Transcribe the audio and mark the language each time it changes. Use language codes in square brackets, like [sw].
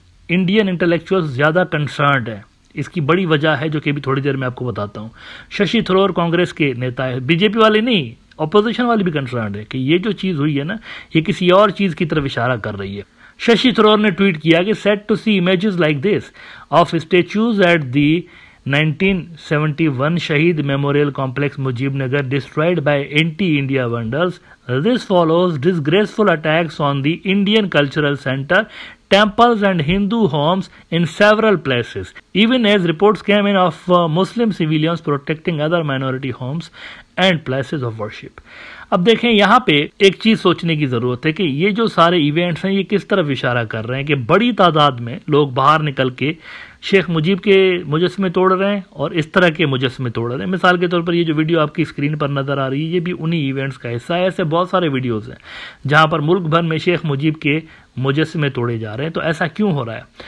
[ur] Indian intellectual زیادہ concerned ہیں۔ اس کی بڑی وجہ ہے جو کہ ابھی تھوڑی دیر میں آپ کو بتاتا ہوں۔ ششی تھرور کانگریس کے نیتا ہے، بی جے پی والے نہیں، اپوزیشن والی بھی کنسرنڈ ہے کہ یہ جو چیز ہوئی ہے نا، یہ کسی اور چیز کی طرف اشارہ کر رہی ہے۔ ششی تھرور نے ٹویٹ کیا کہ [en] Sad to see images like this of statues at the 1971 Shaheed memorial complex Mujibnagar destroyed by anti-India vandals. This follows disgraceful attacks on the Indian Cultural Center, temples and Hindu homes in several places, even as reports came in of Muslim civilians protecting other minority homes and places of worship. [ur] اب دیکھیں یہاں پہ ایک چیز سوچنے کی ضرورت ہے کہ یہ جو سارے ایونٹس ہیں یہ کس طرف اشارہ کر رہے ہیں کہ بڑی تعداد میں لوگ باہر نکل کے شیخ مجیب کے مجسمے توڑ رہے ہیں اور اس طرح کے مجسمے توڑ رہے ہیں۔ مثال کے طور پر یہ جو ویڈیو آپ کی اسکرین پر نظر آ رہی ہے یہ بھی انہی ایونٹس کا حصہ ہے۔ ایسے بہت سارے ویڈیوز ہیں جہاں پر ملک بھر میں شیخ مجیب کے مجسمے توڑے جا رہے ہیں۔ تو ایسا کیوں ہو رہا ہے؟